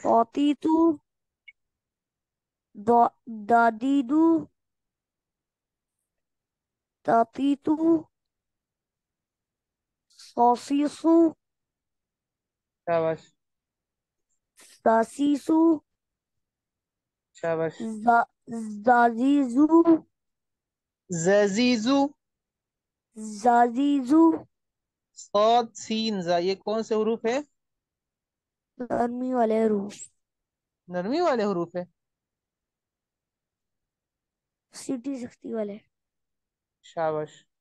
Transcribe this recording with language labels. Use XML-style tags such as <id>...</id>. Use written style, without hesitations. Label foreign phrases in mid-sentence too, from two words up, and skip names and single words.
<ur>طاطیتو دادیدو تاطیتو صاصیصو شاباش. ساسیسو شاباش. زازیزو ززیزو. زازیزو صاد سین زا، یہ کون سے حروف ہے؟ نرمی والے حروف نرمی والے حروف ہے. سیٹی سکتی والے شاباش.</ur>